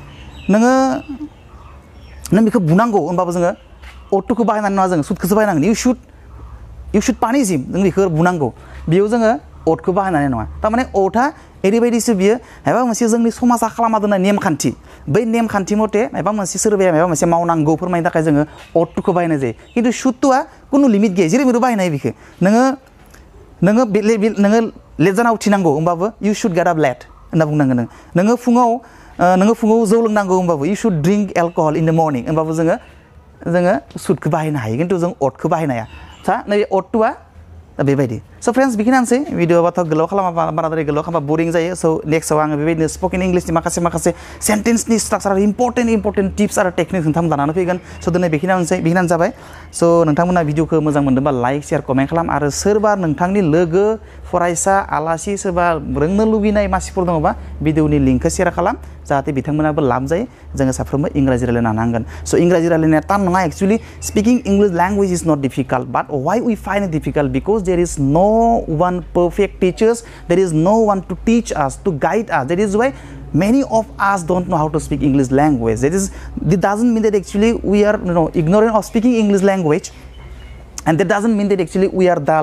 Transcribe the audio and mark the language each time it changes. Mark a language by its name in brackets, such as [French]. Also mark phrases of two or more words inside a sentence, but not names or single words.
[Bodo] नों बेखौ बुनांगौ होनबाबो जोङो O2खौ बाहायनानै नङा जोङो सुटखौसो बाहायनांगोन [English] you should punish him [Bodo] जों बेखौ बुनांगौ बेयाव जोङो O2खौ बाहायनानै नङा थारमाने O2आ ओरैबायदिसो बियो माबा मोनसे जोंनि समाजा खालामना दोननाय नेमखान्थि बै नेमखान्थि मथे माबा मोनसे मावनांगौ फोरमायनो थाखाय जोङो O2खौ बाहायनाय जायो खिन्थु सुटआ खुनु लिमिट गैया जेरै बाहायनाय बेखौ नोङो लेट जाना उथिनांगौ होमबाबो [English] you should get up late [Bodo] होनना बुंनांगोन नोङो फुङाव जौ लोंनांगौ होमबाबो [English] you should drink alcohol in the morning [Bodo] होमबाबो जोङो shouldखौ बाहायनो हायो खिन्थु जों ought खौ बाहायनो हाया सा नैबे ought to बेबायदि [English] so friends [Bodo] बेखिनियानोसै भिडिअ'बाथ' गोलाव खालामा बाराद्राय गोलाव खालामा बरिं जायो स' नेक्स्टआव आङो बेबायदिनो [English] spoken English-ni [Bodo] माखासे [English] sentence-ni structure important tips [Bodo] आरो टेकनिक्स नोंथांमोन लानानै फैगोन स' दिनै बेखिनियानो जाबाय स' नोंथांमोना भिडिअ'खौ मोजां मोनदोंबा [English] like share comment [Bodo] खालाम आरो सोरबा नोंथांनि लोगो फरायसा आलासि सोरबा रोंनो लुबैनाय मानसिफोर दङबा भिडिअ'नि लिंकखौ शेयार खालाम जाहाथे बिथांमोनाबो लाब जायो जोङो साफ्रोमबो इंराजि रायलायनो हानांगोन स' इंराजि रायलायनाया टान नङा [English] actually speaking English language is not difficult but why we find it difficult because there is no one perfect teachers, there is no one to teach us, to guide us. That is why many of us don't know how to speak English language. That doesn't mean that actually we are ignorant of speaking English language, and that doesn't mean that actually we are dull.